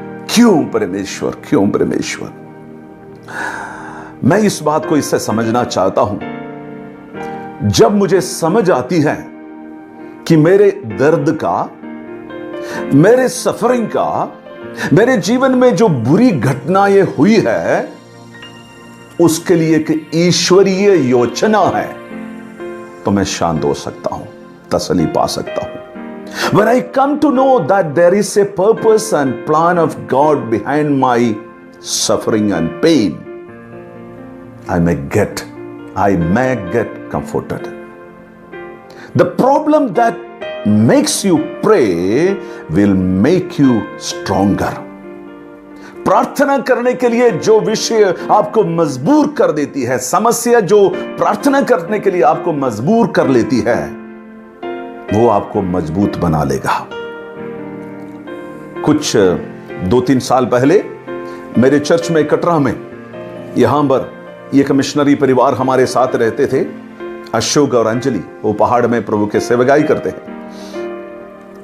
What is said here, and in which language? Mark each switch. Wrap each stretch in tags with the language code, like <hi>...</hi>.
<hi>क्यों परमेश्वर, क्यों परमेश्वर? मैं इस बात को इससे समझना चाहता हूं, जब मुझे समझ आती है कि मेरे दर्द का, मेरे सफरिंग का, मेरे जीवन में जो बुरी घटनाएं हुई है, उसके लिए एक ईश्वरीय योजना है, तो मैं शांत हो सकता हूं, तसल्ली पा सकता हूं।</hi> <en>When I come to know that there is a purpose and plan of God behind my suffering and pain, I may get comforted. The problem that makes you pray will make you stronger.</en> <hi>प्रार्थना करने के लिए जो विषय आपको मजबूर कर देती है, समस्या जो प्रार्थना करने के लिए आपको मजबूर कर लेती है, वो आपको मजबूत बना लेगा। कुछ 2-3 साल पहले मेरे चर्च में, कटरा में, यहां पर एक मिशनरी परिवार हमारे साथ रहते थे, अशोक और अंजलि। वो पहाड़ में प्रभु के सेवकाई करते हैं।</hi>